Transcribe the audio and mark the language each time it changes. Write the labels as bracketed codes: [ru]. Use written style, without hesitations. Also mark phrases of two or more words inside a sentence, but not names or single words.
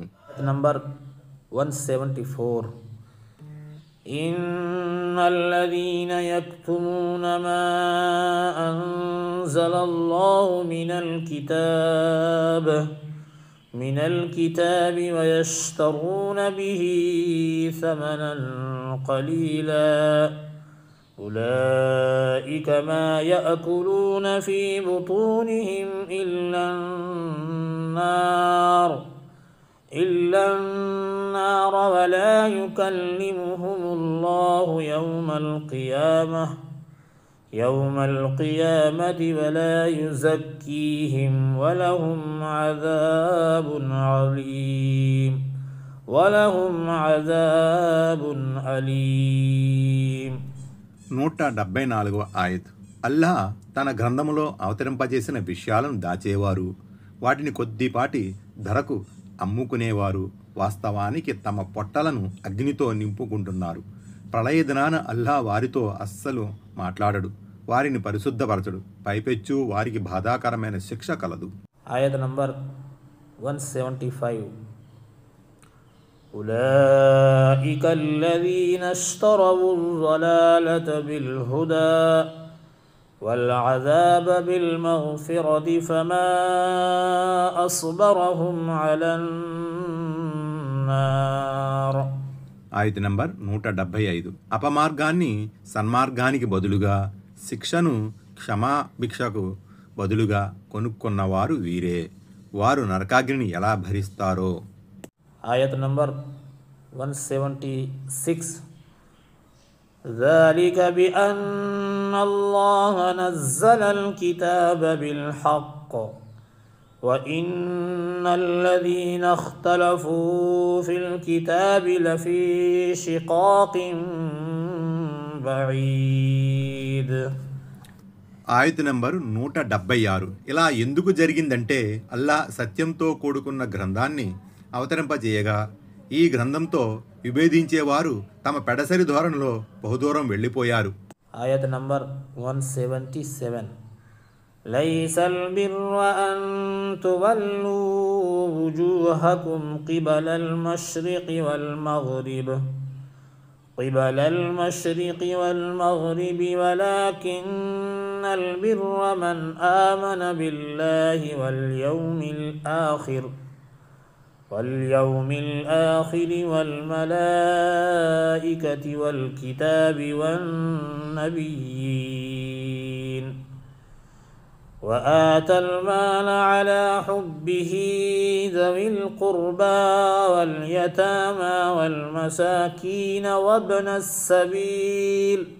[ar] నంబర్ 174. إن الذين يكتمون ما أنزل الله من الكتاب ويشترون به ثمنا قليلا أولئك ما يأكلون في بطونهم إلا النار ولا يكلمهم الله يوم القيامة ولا يزكيهم ولهم عذاب أليم. [te] 174వ ఆయత్. అల్లా తన గ్రంథములో అవతరింపజేసిన విషయాలను దాచేవారు, వాటిని కొద్దిపాటి ధరకు అమ్ముకునేవారు వాస్తవానికి తమ పొట్టలను అగ్నితో నింపుకుంటున్నారు. ప్రళయ దినాన అల్లా వారితో అస్సలు మాట్లాడడు, వారిని పరిశుద్ధపరచడు, పైపెచ్చు వారికి బాధాకరమైన శిక్ష కలదు. ఆయత్ నంబర్ [ar] 175. أولئك الذين اشتروا ضلالة بالهدى والعذاب بالمغفرة فما أصبرهم على النار. [te] ఆయత్ నంబర్ 175. అపమార్గాన్ని సన్మార్గానికి బదులుగా, శిక్షను క్షమాభిక్షకు బదులుగా కొనుక్కున్నవారు వీరే. వారు నరకాగ్నిని ఎలా భరిస్తారో. ఆయత్ నంబర్ 176. [ar] ذلك بأن الله نزل الكتاب بالحق وإن الذين اختلفوا في الكتاب لفي شقاق بعيد. [te] ఆయత్ నంబర్ 176. ఇలా ఎందుకు జరిగిందంటే అల్లా సత్యంతో కూడుకున్న గ్రంథాన్ని అవతరింపజేయగా ఈ గ్రంథంతో విభేదించేవారు తమ పెడసరి ధోరణిలో బహుదూరం వెళ్ళిపోయారు. ఆయత్ నంబర్ [ar] 177. ليس البر أن تولوا وجوهكم قبل المشرق والمغرب ولكن البر من آمن بالله واليوم الآخر والملائكة والكتاب والنبيين وآتى المال على حبه ذوي القربى واليتامى والمساكين وابن السبيل